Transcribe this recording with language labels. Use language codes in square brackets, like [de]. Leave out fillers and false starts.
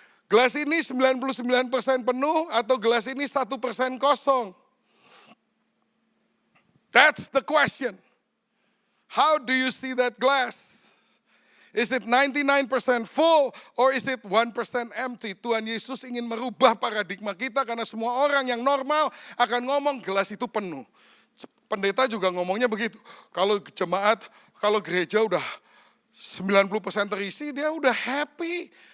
[id] Gelas ini 99% penuh atau gelas ini 1% kosong? [en] That's the question. How do you see that glass? Is it 99% full or is it 1% empty? [id] Tuhan Yesus ingin merubah paradigma kita karena semua orang yang normal akan ngomong gelas itu penuh. Pendeta juga ngomongnya begitu. Kalau jemaat, kalau gereja udah 90% terisi, dia udah happy.